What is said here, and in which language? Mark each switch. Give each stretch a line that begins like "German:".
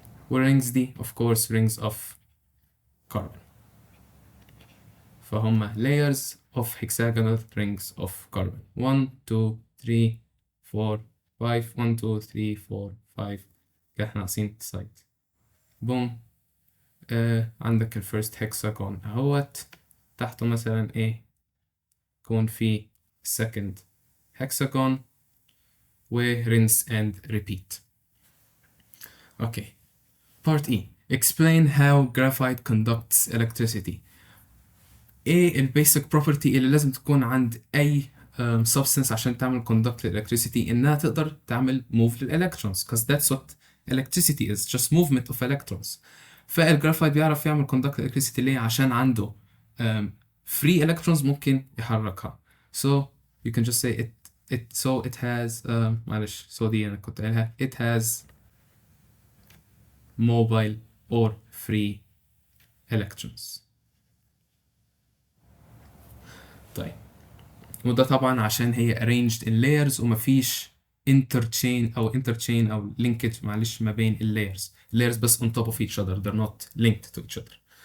English: rings دي of course rings of carbon. فهم layers of hexagonal rings of carbon 1 2 3 4 5 1 2 3 4 5
Arabic: كده احنا ناقصين سايد. بوم. عندك الفيرست هكساجون اهوت تحته مثلا ايه يكون في second hexagon و
English: rinse and repeat. Okay. Part E. Explain how graphite conducts electricity.
Arabic: ايه البيسك بروبرتي اللي لازم تكون عند اي substance عشان تعمل conduct electricity؟ انها تقدر تعمل move للالكترونز
English: because that's what electricity is, just movement of electrons.
Arabic: فالجرافايت بيعرف يعمل conduct electricity ليه؟ عشان عنده free electrons ممكن يحركها.
English: So you can just say it has
Arabic: معلش دي انا كنت قايلها
English: it has mobile or free electrons.
Arabic: طيب وده طبعا عشان هي
English: arranged in layers ومفيش interchain أو linkage معلش ما بين layers بس on top of each other, they're not linked to each other.